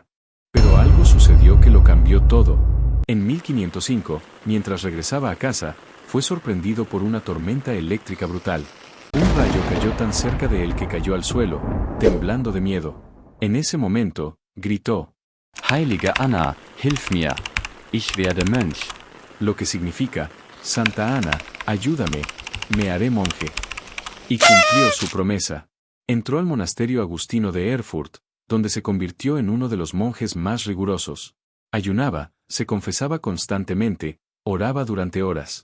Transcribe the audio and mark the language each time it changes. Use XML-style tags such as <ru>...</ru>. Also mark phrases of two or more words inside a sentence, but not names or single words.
<es>Pero algo sucedió que lo cambió todo. En 1505, mientras regresaba a casa, fue sorprendido por una tormenta eléctrica brutal. Un rayo cayó tan cerca de él que cayó al suelo, temblando de miedo. En ese momento, gritó:</es> <de>Heilige Anna, hilf mir. Ich werde Mönch.</de> <es>Lo que significa: Santa Ana, ayúdame, me haré monje. Y cumplió su promesa. Entró al monasterio agustino de Erfurt, donde se convirtió en uno de los monjes más rigurosos. Ayunaba, se confesaba constantemente, oraba durante horas.</es>